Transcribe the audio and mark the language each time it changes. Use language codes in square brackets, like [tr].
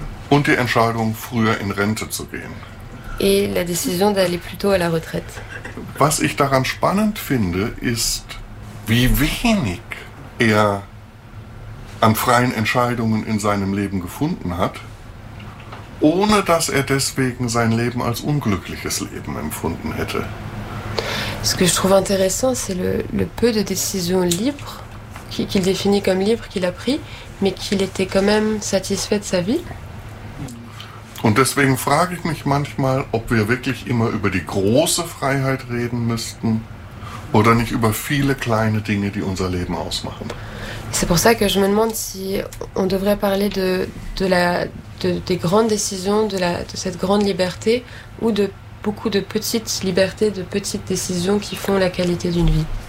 [de] Und die Entscheidung, früher in Rente zu gehen. [fr] Et la décision d'aller plus tôt à la retraite. [de] Was ich daran spannend finde, ist, wie wenig er an freien Entscheidungen in seinem Leben gefunden hat, ohne dass er deswegen sein Leben als unglückliches Leben empfunden hätte. [fr] Ce que je trouve intéressant, c'est le peu de décisions libres, qu'il définit comme libres, qu'il a pris, mais qu'il était quand même satisfait de sa vie. [de] Und deswegen frage ich mich manchmal, ob wir wirklich immer über die große Freiheit reden müssten oder nicht über viele kleine Dinge, die unser Leben ausmachen. [fr] C'est pour ça que je me demande si on devrait parler des grandes décisions, de cette grande liberté ou de beaucoup de petites libertés, de petites décisions qui font la qualité d'une vie.